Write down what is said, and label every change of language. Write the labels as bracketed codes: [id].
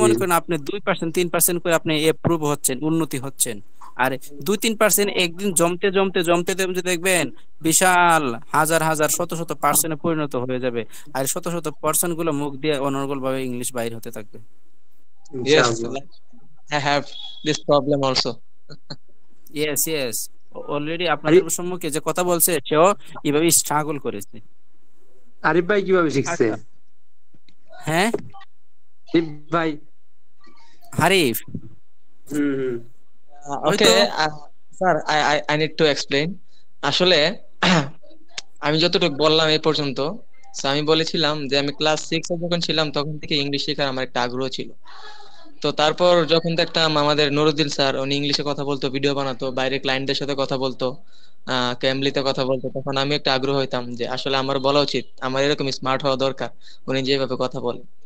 [bn] মনে করেন আপনি 2% 3% করে আপনি ইমপ্রুভ হচ্ছেন, উন্নতি হচ্ছেন। আর 2-3% একদিন জমতে জমতে জমতে জমতে দেখবেন বিশাল হাজার হাজার শত শত পার্সেন্টে পরিণত হয়ে যাবে। আর শত শত পার্সেন্ট গুলো মুখ দিয়ে অনর্গল ভাবে ইংলিশ বাইর হতে থাকবে। [en] Yes, [bn] ইনশাআল্লাহ। [en] like I have this problem also. Yes yes, already [bn] Arif আপনাদের সম্মুখে যে কথা বলছে সেও এভাবে স্ট্রাগল করেছে। আরিফ ভাই কিভাবে শিখছে? আচ্ছা, হ্যাঁ আরিফ ভাই। হারিফ, হুম। ওই তো [en] Okay, sir, I need to explain. [bn] আসলে আমি যতটুকু বললাম এই পর্যন্ত, so আমি বলেছিলাম যে আমি ক্লাস 6 এ যখন ছিলাম তখন থেকে ইংলিশ শেখার আমার একটা আগ্রহ ছিল। তো তারপর যখন দেখতাম আমাদের নুরুদ্দিন স্যার উনি ইংলিশে কথা বলতো, ভিডিও বানাতো, বাইরে ক্লায়েন্টদের সাথে কথা বলতো, ক্যামলিতে কথা বলতো, তখন আমি একটা আগ্রহ হইতাম যে আসলে আমার বলা উচিত, আমার এরকম স্মার্ট হওয়া দরকার উনি যেভাবে কথা বলে।